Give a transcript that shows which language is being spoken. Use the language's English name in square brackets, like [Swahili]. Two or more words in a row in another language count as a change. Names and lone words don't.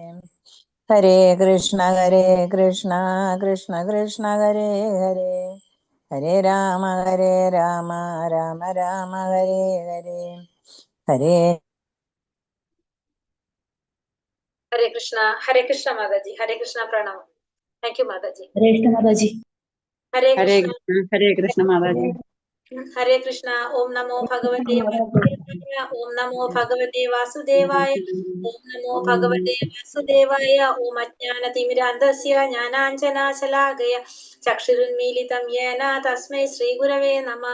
[Sanskrit] ഹരേ കൃഷ്ണ കൃഷ്ണ കൃഷ്ണ ഹരേ ഹരേ. ഹരേ രാമ രാമ രാമ ഹരേ ഹരേ. ഹരേ ഹരേ കൃഷ്ണ [Malayalam] മാതാജി. [Sanskrit] ഹരേ കൃഷ്ണ [Malayalam] പ്രണാമം. [English] thank you [Malayalam] മാതാജി. [Sanskrit] ഹരേ കൃഷ്ണ [Malayalam] മാതാജി. [Sanskrit] ഹരേ കൃഷ്ണ. ഹരേ കൃഷ്ണ [Malayalam] മാതാജി. [Sanskrit] ഹരേ കൃഷ്ണ. ഓം നമോ ഭഗവതേ വാസുദേവായ. ഓം നമോ ഭഗവതേ വാസുദേവായ. ഓം നമോ ഭഗവതേ വാസുദേവായ. ഓം അജ്ഞാനതിമിരാന്ധസ്യ ജ്ഞാനാഞ്ജനാശലാകയ ചക്ഷുരുന്മീലിതം യേന തസ്മൈ ശ്രീഗുരവേ നമഃ.